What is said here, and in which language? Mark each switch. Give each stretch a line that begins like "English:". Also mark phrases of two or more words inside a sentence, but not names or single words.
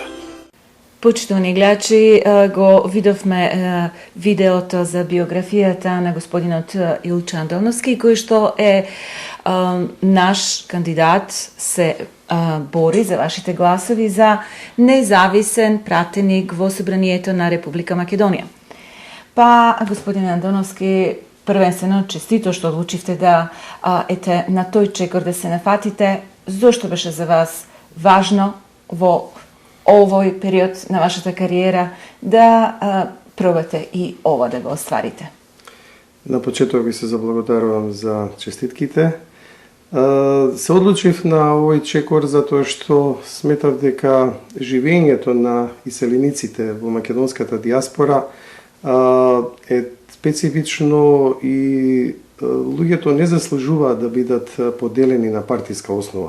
Macedonian: Почитувани гледачи, го видовме видеото за биографијата на господинот Илчо Андоновски, кој што е наш кандидат, се бори за вашите гласови за независен пратеник во Собранието на Република Македонија. Па, господин Андоновски, првенствено честито што одлучивте да ете на тој чекор да се нафатите. Зошто беше за вас важно во овој период на вашата кариера да
Serbian: probate i ovo da ga ostvarite?
Macedonian: На почеток ви се заблагодарувам за честитките. Се одлучив на овој чекор затоа што сметав дека живењето на иселениците во македонската диаспора е специфично и луѓето не заслужуваат да бидат поделени на партиска основа.